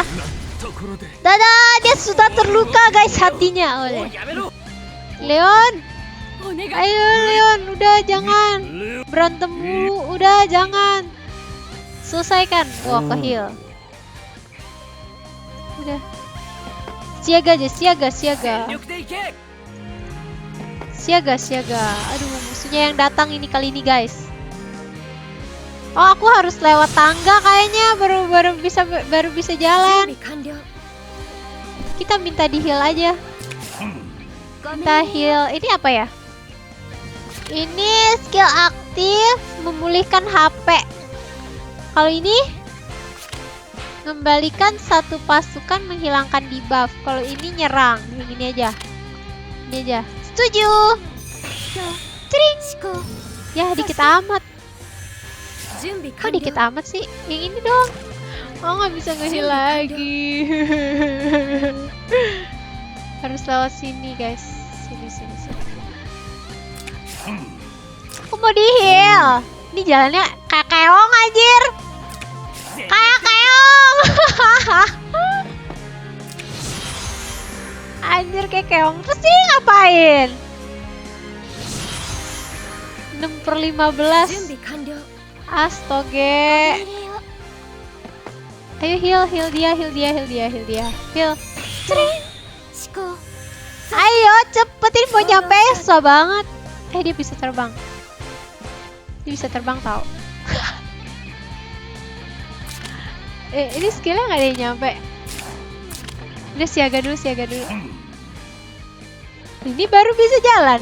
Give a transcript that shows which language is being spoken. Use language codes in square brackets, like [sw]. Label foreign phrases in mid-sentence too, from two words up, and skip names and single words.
[id] Dia sudah terluka guys hatinya. Oleh. Leon. Ayo Leon, udah jangan berantem mulu, udah jangan. Selesaikan. Wah, ke heal. Udah. Siaga aja, siaga, siaga. [ja] 全力でいけ [id] Siaga, siaga. Aduh, musuhnya yang datang ini kali ini, guys. Oh, aku harus lewat tangga kayaknya baru bisa jalan. [ja] 準備完了 [id] Kita minta di heal aja. [ja] ご命 [id] Kita [ja] 令を [id] heal. Ini apa ya? Ini skill aktif memulihkan HP. Kalau ini mengembalikan satu pasukan menghilangkan debuff. Kalau ini nyerang. Yang ini aja. Ini aja. Setuju. [ja] 今日 [id] Tring. [ja] 思考 [id] Ya dikit amat. [ja] 準備 [id] Kok [ja] 完 [id] dikit [ja] 了 [id] amat sih? Yang ini dong. Oh nggak bisa nge-heal lagi. Harus lewat sini guys. Sini. Aku mau di-heal. Ini jalannya kayak keong anjir. Kayak keong. Anjir kayak keong. Terus ini ngapain? 6/15. [ja] 準備完了 [id] Astoge. [ja] 命令を [id] Ayo heal dia. Heal. Cering. [ja] 思考 [id] Ayo cepetin mau nyampe susah banget. Dia bisa terbang. Dia bisa terbang tau. Ini skillnya nggak ada yang nyampe. Udah siaga dulu. Ini baru bisa jalan.